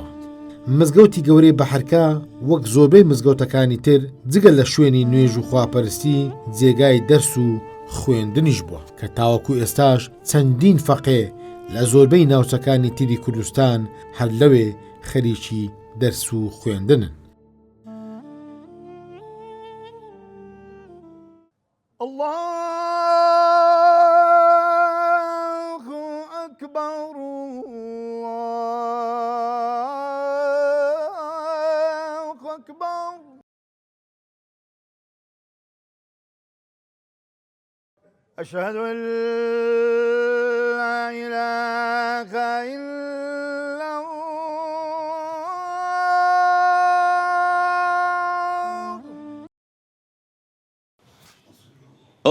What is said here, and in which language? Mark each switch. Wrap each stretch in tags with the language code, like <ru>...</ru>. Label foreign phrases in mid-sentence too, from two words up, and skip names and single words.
<ckb>مزگەوتی گەورەی بەحەرکە وەک زۆربەی مزگەوتەکانی تر جگە لە شوێنی نوێژ و خواپەرستی جێگای دەرس و خوێندنیش بووە کە تاوەکو ئێستاش چەندین فەقێ لە زۆربەی ناوچەکانی تری کوردستان هەر لەوێ خەریکی دەرس و خوێندنن.</ckb> <ar>الله أكبر الله أكبر أشهد أن لا إله إلا الله</ar>